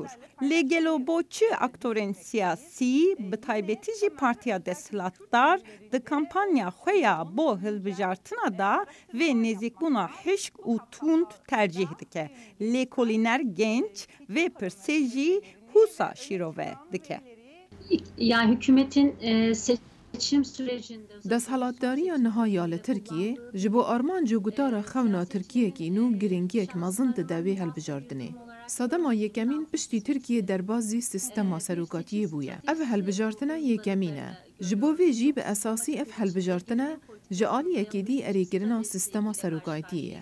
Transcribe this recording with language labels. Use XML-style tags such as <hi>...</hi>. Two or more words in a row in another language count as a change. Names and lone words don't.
<ku>Lê gelo bo çi aktorên siyasî bi taybetî jî partiya desthilatdar di kampanya xwe ya bo hilbijartina da vê nêzîkbûna hişk û tund tercih dike. Lêkolîner genç vê pirsê jî Husa şirove dike.</ku> <tr>Yani hükümetin seçim sürecinde</tr> <ku>Desthilatdariya niha ya li Tirkiye ji bo armanca gotara xewna Tirkiyekî nû giringiyek mezin di devê helbijartinê. Sedema yekemîn piştî Tirkiye derbasî sistema serokatiyê bûye. Ev helbijartina yekemîn e. Ji bo vê jî bi esasî ev helbijartina ji aliyekê dî erêkirina sistema serokatiyê ye.</ku>